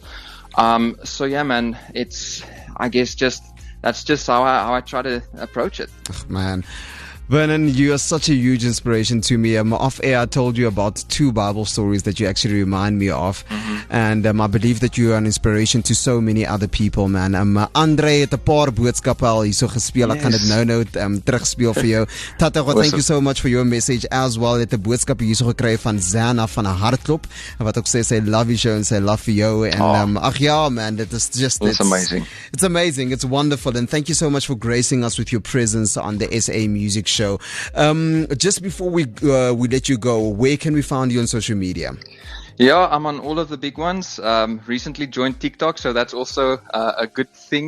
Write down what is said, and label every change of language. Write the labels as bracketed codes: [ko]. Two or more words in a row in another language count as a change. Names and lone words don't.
[en] So yeah, man, I guess that's just how I try to approach it. Oh, man. Vernon, you are such a huge inspiration to me. Off air, I told you about 2 Bible stories that you actually remind me of. And I believe that you are an inspiration to so many other people, man. [af] Andre het 'n paar boodskappe al hierso gespeel. Ek gaan dit nou terugspeel vir jou. [en] Tata, thank you so much for your message as well. [af] Het 'n boodskap hierso gekry van Zana van 'n hartklop wat ook sê sy [en] love you show [af] and sy love vir jou. En ag ja, man, [en] it is just it's amazing. It's amazing. It's wonderful. And thank you so much for gracing us with your presence on the SA Music Show. Just before we let you go, where can we find you on social media? Yeah, I'm on all of the big ones. Recently joined TikTok, so that's also a good thing.